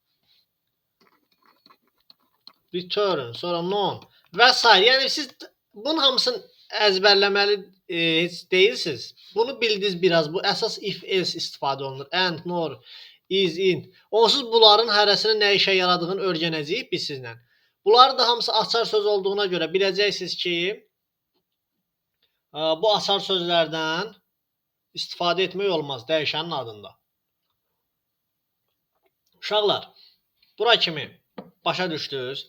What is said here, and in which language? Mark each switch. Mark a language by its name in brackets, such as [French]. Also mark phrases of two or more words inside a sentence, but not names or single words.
[Azerbaijani] Return, sonra non və s. Yəni siz bunun hamısını əzbərləməli heç deyilsiniz. Bunu bildiniz biraz. Bu əsas [English] if, else [Azerbaijani] istifadə olunur. [English] And, nor, is, in. [Azerbaijani] Onsuz bunların hərəsinin nə işə yaradığını öyrənəcəyik biz sizlə. Bunları da hamısı açar söz olduğuna görə biləcəksiniz ki, bu açar sözlərdən istifadə etmək olmaz dəyişənin adında. Uşaqlar, bura kimi başa düşdünüz?